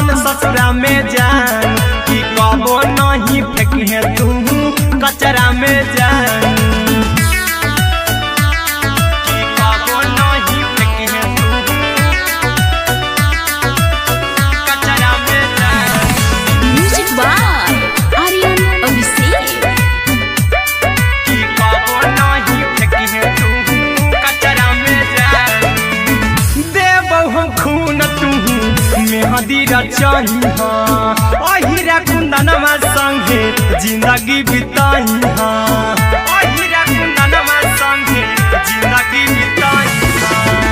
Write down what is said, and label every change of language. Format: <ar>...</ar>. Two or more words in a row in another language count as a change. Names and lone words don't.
<mai>ससुरा में जान कि कबो नहीं फेंकिए तू कचरा में जान कि कबो नहीं फेंकिए तू कचरा में जान।</mai> <en>Music by Aryan Abhishek.</en> <mai>कि कबो नहीं फेंकिए तू कचरा में जान। देबो हम खून तू मेहदी रचाई हाँ अहिरा कुंदनमा संगे जिंदगी बिताई हाँ अहिरा कुंदनमा संगे जिंदगी बिताई हाँ।</mai>